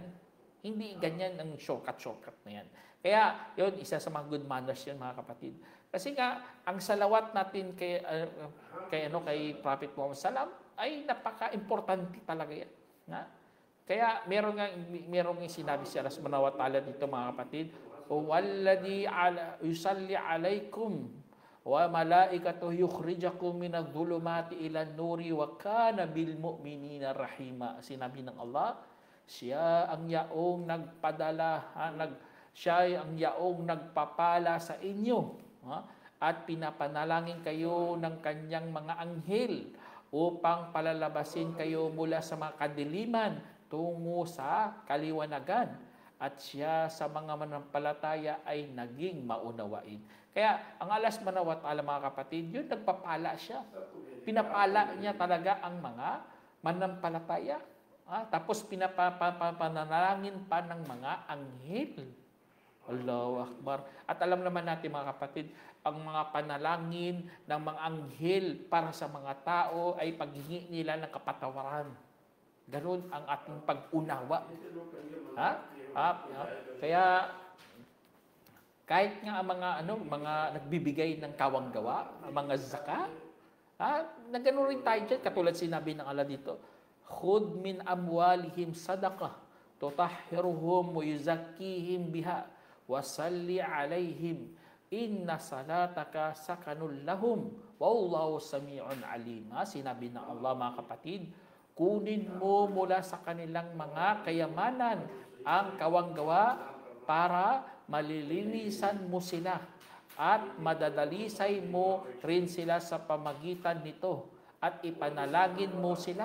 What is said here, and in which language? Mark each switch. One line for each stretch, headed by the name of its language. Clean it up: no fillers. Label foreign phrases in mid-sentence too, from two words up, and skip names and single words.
Filipino: Hindi ganyan ang shortcut na yan. Kaya, yun, isa sa mga
English: good manners
Filipino: yan, mga kapatid. Kasi nga, ang salawat natin kay Prophet Muhammad sallam ay napaka-importante talaga yan. Kaya merong sinabi si Allah
Arabic: سبحانه وتعالى
Filipino: dito, mga kapatid,
Arabic: "والذي يصلي عليكم وملائكته يخرجكم من الظلمات إلى النور وكان بالمؤمنين رحيما."
Filipino: Sinabi ng Allah, siya ang yaong nagpapala sa inyo at pinapanalangin kayo ng kanyang mga anghel upang palalabasin kayo mula sa mga kadiliman tungo sa kaliwanagan, at siya sa mga manampalataya ay naging maunawain. Kaya ang Allah
Arabic: سبحانه وتعالى,
Filipino: mga kapatid, yun, nagpapala siya. Pinapala niya talaga ang mga manampalataya. Tapos pinapanalangin pa ng mga anghel.
Arabic: الله أكبر.
Filipino: At alam naman natin, mga kapatid, ang mga panalangin ng mga anghel para sa mga tao ay paghingi nila ng kapatawaran. Ganun ang ating pag-unawa. Kaya kahit nga ang mga nagbibigay ng kawanggawa, ang mga zakat, nagano rin tayo dyan, katulad sinabi ng Allah dito,
Arabic: "خذ من أموالهم صدقة تطهرهم وتزكيهم بها وصل عليهم إن صلاتك سكن لهم والله سميع عليم."
Filipino: Sinabi ng Allah, mga kapatid, kunin mo mula sa kanilang mga kayamanan ang kawanggawa para malilinisan mo sila at madadalisay mo rin sila sa pamagitan nito at ipanalangin mo sila.